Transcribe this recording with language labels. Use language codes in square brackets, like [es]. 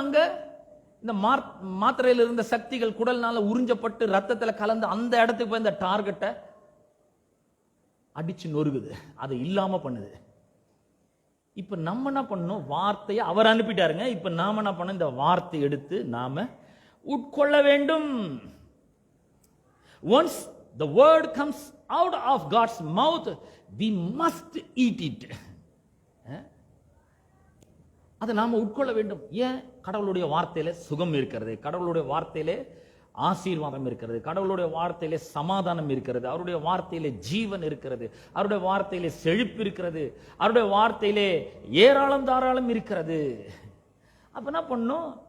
[ta] அங்க இந்த மாத்திரையில் இருந்த சக்திகள் குடல்னால உறிஞ்சப்பட்டு ரத்தத்தில் கலந்து அந்த இடத்துக்கு போய் இந்த டார்கெட்டை அடிச்சு நொறுகுது, அதை இல்லாம பண்ணுது. இப்ப நம்ம என்ன பண்ணணும்? வார்த்தையை அவர் அனுப்பிட்டாருங்க. இப்ப நாம என்ன பண்ணணும்? இந்த வார்த்தை எடுத்து நாம உட்கொள்ள வேண்டும். [en] Once the word comes out of God's mouth, we must eat it. [ta] அதை நாம உட்கொள்ள வேண்டும். ஏன்? கடவுளுடைய வார்த்தையில சுகம் இருக்கிறது, கடவுளுடைய வார்த்தையிலே ஆசீர்வாதம் இருக்கிறது, கடவுளுடைய வார்த்தையிலே சமாதானம் இருக்கிறது, அவருடைய வார்த்தையிலே ஜீவன் இருக்கிறது, அவருடைய வார்த்தையிலே செழிப்பு இருக்கிறது, அவருடைய வார்த்தையிலே ஏராளம் தாராளம் இருக்கிறது. அப்ப என்ன பண்ணும்?